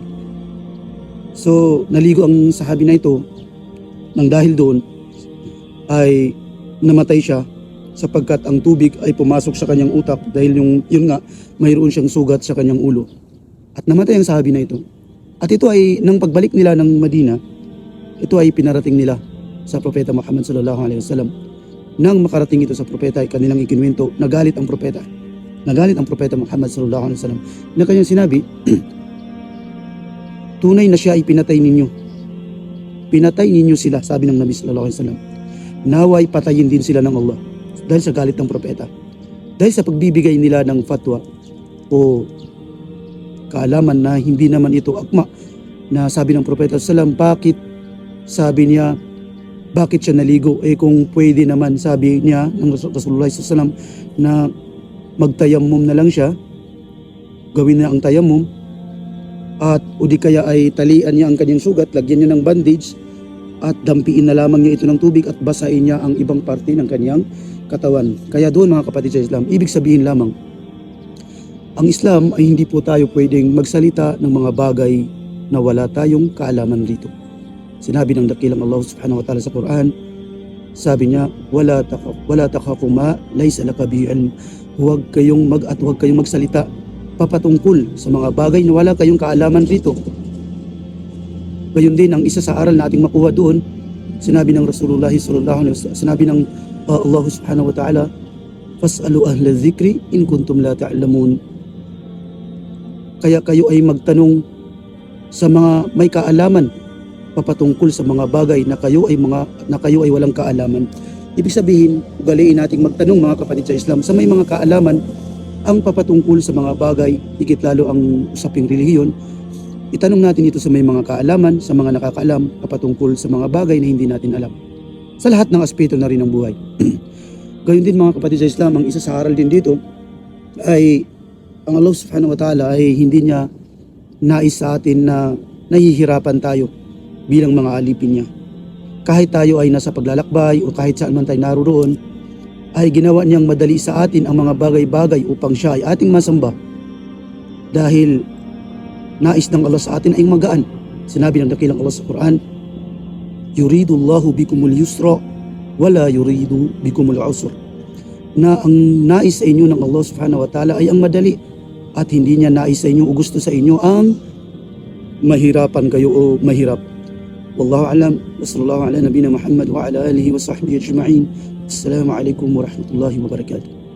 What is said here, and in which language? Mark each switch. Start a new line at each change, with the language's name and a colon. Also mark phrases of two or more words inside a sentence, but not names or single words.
Filipino: So naligo ang sahabi na ito, nang dahil doon ay namatay siya sapagkat ang tubig ay pumasok sa kanyang utak dahil yun nga mayroon siyang sugat sa kanyang ulo. At namatay ang sahabi na ito. At ito ay nang pagbalik nila ng Madina, ito ay pinarating nila sa Propeta Muhammad
Arabic: صلى الله عليه وسلم.
Filipino: Nang makarating ito sa propeta ay kanilang ikinuwento, nagalit ang propeta. Nagalit ang Propeta Muhammad
Arabic: صلى الله عليه وسلم
Filipino: na kanyang sinabi, tunay na siya ay pinatay ninyo. Pinatay ninyo sila, sabi ng Nabi
Arabic: صلى الله عليه وسلم.
Filipino: Naway patayin din sila ng Allah dahil sa galit ng propeta. Dahil sa pagbibigay nila ng fatwa o kaalaman na hindi naman ito akma, na sabi ng propeta
Arabic: صلى الله عليه وسلم,
Filipino: bakit sabi niya, bakit siya naligo? Kung pwede naman, sabi niya ng
Arabic: رسول الله صلى الله عليه وسلم
Filipino: na magtayamum na lang siya, gawin na ang tayamum, at o di kaya ay talian niya ang kanyang sugat, lagyan niya ng bandage at dampiin na lamang niya ito ng tubig at basahin niya ang ibang parte ng kanyang katawan. Kaya doon mga kapatid sa Islam, ibig sabihin lamang, ang Islam ay hindi po tayo pwedeng magsalita ng mga bagay na wala tayong kaalaman dito. Sinabi ng dakilang
Arabic: الله سبحانه وتعالى
Filipino: sa Quran, sabi niya,
Arabic: ولا تقف ما ليس لك به علم.
Filipino: Huwag kayong magsalita papatungkol sa mga bagay na wala kayong kaalaman dito. Gayon din ang isa sa aral na ating makuha doon, sinabi ng
Arabic: رسول الله صلى الله عليه وسلم,
Filipino: sinabi ng
Arabic: الله سبحانه وتعالى, فاسألوا أهل الذكر إن كنتم لا تعلمون.
Filipino: Kaya kayo ay magtanong sa mga may kaalaman papatungkol sa mga bagay na kayo ay walang kaalaman. Ibig sabihin, ugaliin nating magtanong mga kapatid sa Islam sa may mga kaalaman ang papatungkol sa mga bagay, higit lalo ang usaping relihiyon. Itanong natin ito sa may mga kaalaman, sa mga nakakaalam papatungkol sa mga bagay na hindi natin alam. Sa lahat ng aspeto na rin ng buhay. Gayon din mga kapatid sa Islam, ang isa sa aral din dito ay ang
Arabic: الله سبحانه وتعالى
Filipino: ay hindi niya nais sa atin na nahihirapan tayo bilang mga alipin niya. Kahit tayo ay nasa paglalakbay o kahit saan man tayo naroon, ay ginawa niyang madali sa atin ang mga bagay-bagay upang siya ay ating masamba. Dahil nais ng Allah sa atin ay magaan. Sinabi ng dakilang Allah sa Quran,
Arabic: يريد الله بكم اليسر ولا يريد بكم العسر.
Filipino: Na ang nais sa inyo ng
Arabic: الله سبحانه وتعالى
Filipino: ay ang madali at hindi niya nais sa inyo o gusto sa inyo ang mahirapan kayo o mahirap.
Arabic: والله أعلم، وصلى الله على نبينا محمد وعلى آله وصحبه أجمعين. السلام عليكم ورحمة الله وبركاته.